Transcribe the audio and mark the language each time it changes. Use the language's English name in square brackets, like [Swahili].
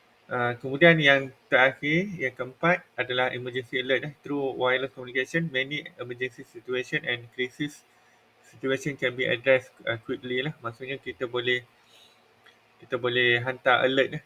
[Malay] Kemudian yang terakhir, yang keempat adalah [English] emergency alert. Through wireless communication, many emergency situation and crisis situation can be addressed quickly lah. [Malay] Maksudnya kita boleh hantar alert.